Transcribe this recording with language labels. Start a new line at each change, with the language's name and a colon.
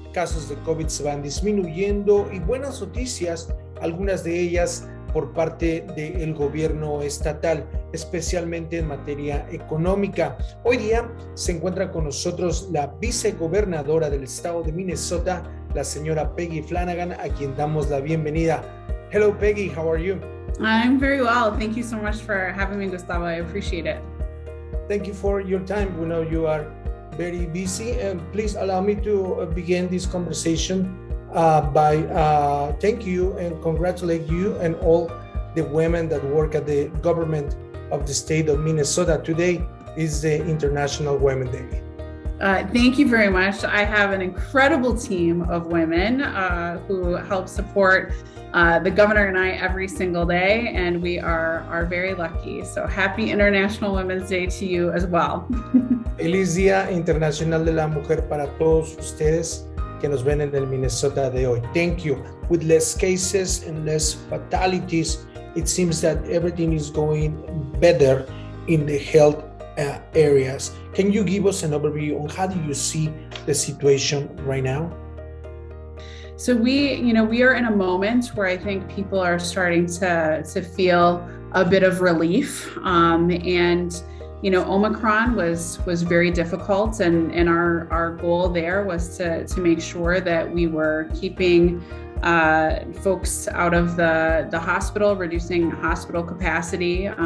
Spanish: Casos de COVID se van disminuyendo y buenas noticias, algunas de ellas por parte del gobierno estatal, especialmente en materia económica. Hoy día se encuentra con nosotros la vicegobernadora del estado de Minnesota, la señora Peggy Flanagan, a quien damos la bienvenida.
English: Hello, Peggy, how are you? I'm very well. Thank you so much for having me, Gustavo. I appreciate it. Thank you for your time. We know you are very busy, and please allow me to begin this conversation by thank you and congratulate you and all the women that work at the government of the state of Minnesota. Today is the International Women's Day. Thank you very much. I have an incredible team of women who help support the governor and I every single day, and we are very lucky. So happy International Women's Day to you as well.
Spanish: Feliz Día Internacional de la Mujer para todos ustedes que nos ven en el Minnesota de hoy.
English: Thank you. With less cases and less fatalities, it seems that everything is going better in the health areas. Can you give us an overview on how do you see the situation right now? So we are in a moment where I think people are starting to feel a bit of relief, and Omicron was very difficult, and our goal there was to make sure that we were keeping folks out of the hospital, reducing hospital capacity.